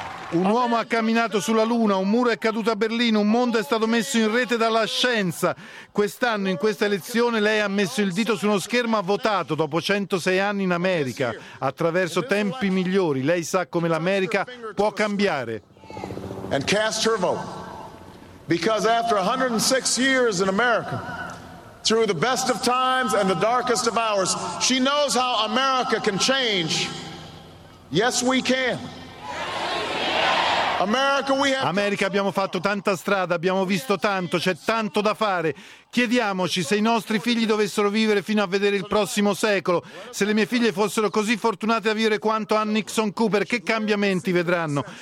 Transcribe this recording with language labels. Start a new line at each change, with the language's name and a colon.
Italian: Un uomo ha camminato sulla Luna, un muro è caduto a Berlino, un mondo è stato messo in rete dalla scienza. Quest'anno, in questa elezione, lei ha messo il dito su uno schermo, ha votato dopo 106 anni in America. Attraverso tempi migliori, lei sa come l'America può cambiare.
English: And cast her vote. Because after 106 years in America, through the best of times and the darkest of hours, she knows how America can change. Yes, we can.
Italian: America, abbiamo fatto tanta strada, abbiamo visto tanto, c'è tanto da fare. Chiediamoci se i nostri figli dovessero vivere fino a vedere il prossimo secolo, se le mie figlie fossero così fortunate a vivere quanto Ann Nixon Cooper, che cambiamenti vedranno?